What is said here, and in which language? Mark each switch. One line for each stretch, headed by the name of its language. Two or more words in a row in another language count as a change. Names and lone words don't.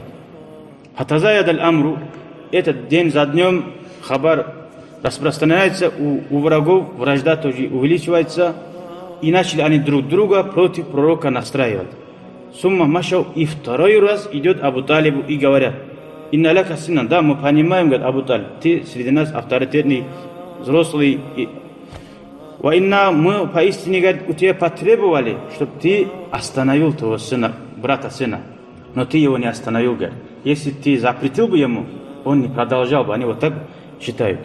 Arabic: حتى تزايد الأمر,
Russian: этот день за днем хабар распространяется у врагов, вражда тоже увеличивается, и начали они друг друга против пророка настраивать.
Arabic: ثم مشوا,
Russian: и второй раз идет Абу Талибу и говорят:
Arabic: إن لك سنا,
Russian: да, мы понимаем, говорит Абу Талиб, ты среди нас авторитетный, взрослый.
Arabic: وإنا,
Russian: мы поистине, говорит, у тебя потребовали, чтобы ты остановил твоего сына, брата сына, но ты его не остановил, говорит. Если ты запретил бы ему, он не продолжал бы, они вот так считают.